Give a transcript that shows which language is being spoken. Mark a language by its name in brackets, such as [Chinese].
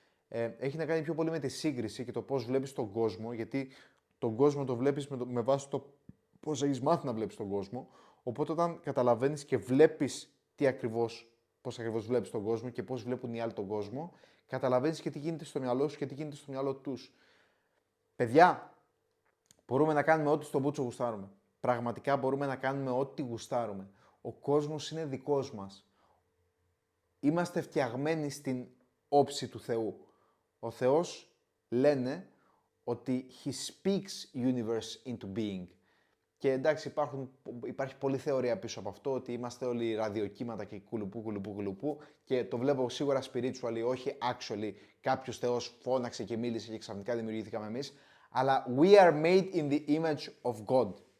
[Greek] Έχει να κάνει πιο πολύ με τη σύγκριση και το πώς βλέπεις τον κόσμο, γιατί τον κόσμο το βλέπεις με βάση το πώς έχεις μάθει να βλέπεις τον κόσμο, οπότε όταν καταλαβαίνεις και βλέπεις πώς ακριβώς βλέπεις τον κόσμο και πώς βλέπουν οι άλλοι τον κόσμο, καταλαβαίνεις και τι γίνεται στο μυαλό σου και τι γίνεται στο μυαλό τους. Παιδιά, μπορούμε να κάνουμε ό,τι στον μπούτσο γουστάρουμε. Πραγματικά μπορούμε να κάνουμε ό,τι γουστάρουμε. Ο κόσμος είναι δικός μας. Είμαστε φτιαγμένοι στην όψη του Θεού. Ο Θεός λένε ότι [English] He speaks universe into being. [Greek] Και εντάξει, υπάρχει πολλή θεωρία πίσω από αυτό, ότι είμαστε όλοι ραδιοκύματα και κουλουπού και το βλέπω σίγουρα spiritually, όχι actually, κάποιος Θεός φώναξε και μίλησε και ξαφνικά δημιουργήθηκαμε εμείς, αλλά [English] we are made in the image of God.